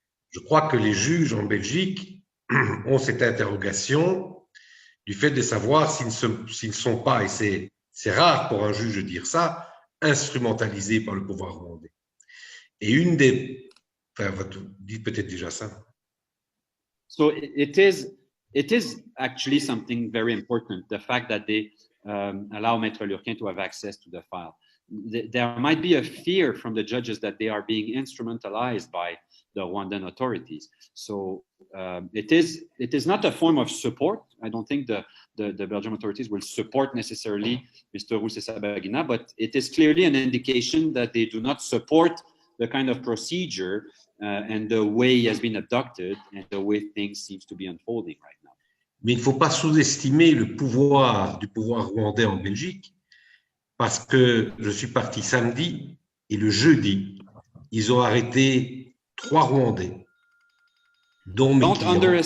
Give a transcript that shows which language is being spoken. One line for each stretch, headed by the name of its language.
French: Je crois que les juges en Belgique ont cette interrogation du fait de savoir s'ils ne sont pas, et c'est rare pour un juge de dire ça, instrumentalisés par le pouvoir rwandais. Et une des... Enfin, dites peut-être déjà ça.
English: So it is actually something very important, the fact that they allow Maître Lurquin to have access to the file. There might be a fear from the judges that they are being instrumentalized by the Rwandan authorities. So it is not a form of support. I don't think the Belgian authorities will support necessarily Mr. Rusesabagina, but it is clearly an indication that they do not support the kind of procedure and the way he has been abducted and the way things seems to be unfolding right now.
French: Mais il ne faut pas sous-estimer le pouvoir du pouvoir rwandais en Belgique, parce que je suis parti samedi et le jeudi, ils ont arrêté 3 Rwandais, dont mes clients.